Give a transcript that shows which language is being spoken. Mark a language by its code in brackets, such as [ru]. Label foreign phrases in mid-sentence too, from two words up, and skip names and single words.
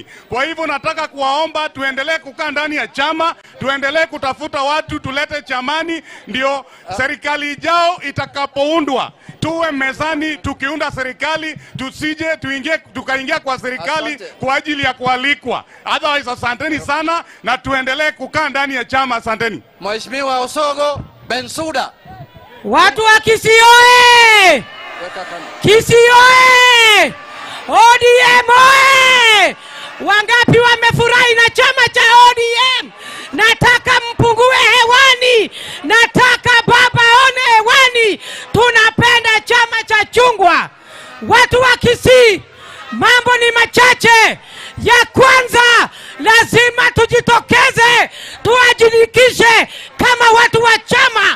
[sw] Kwa hivyo nataka kuwaomba tuendelee kukaa ndani ya chama, tuendelee kutafuta watu tulete chamani, ndio serikali ijao itakapoundwa tuwe mezani tukiunda serikali, tusije tukaingia kwa serikali kwa ajili ya kualikwa. Otherwise, asanteni sana na tuendelee kukaa ndani ya chama. Asanteni. Mheshimiwa Osogo Bensuda. Watu wa Kisii oye! Kisii oye! ODM oye! Wangapi wamefurahi na chama cha ODM? Nataka mpungue hewani, nataka baba one hewani. Tunapenda chama cha chungwa. Watu wa Kisii, mambo ni machache. Ya kwanza, lazima tujitokeze, tuajirikishe kama watu wa chama.